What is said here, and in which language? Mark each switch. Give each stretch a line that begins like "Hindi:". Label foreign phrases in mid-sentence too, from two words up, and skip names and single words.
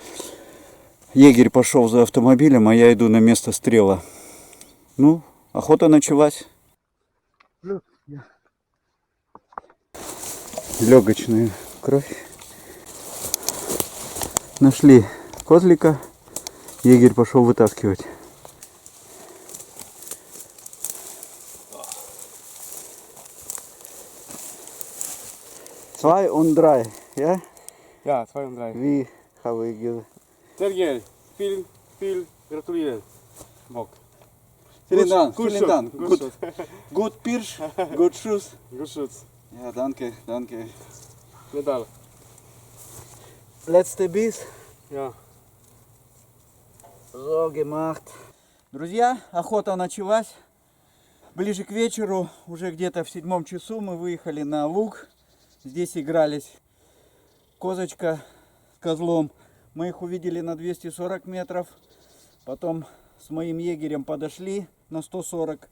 Russian: Егерь пошел за автомобилем, а я иду на место стрела. Ну, охота началась. Легочная кровь. Нашли козлика. Егерь пошел вытаскивать.
German: Zwei und drei, ja? Ja, 2 und 3. Wie habe ich gesagt? Sergej, viel gratuliere. Bock. Vielen Dank, Gut vielen Dank. Gut Gut, Schuss. gut Pirsch, gut Schuss. Gut Schuss. Ja, danke, danke. Medal. Letzte Biss. Ja. So gemacht.
Russian: Друзья, охота началась. Ближе к вечеру, уже где-то в 7 часу мы выехали на луг. Здесь игрались козочка с козлом. Мы их увидели на 240 метров. Потом с моим егерем подошли на 140.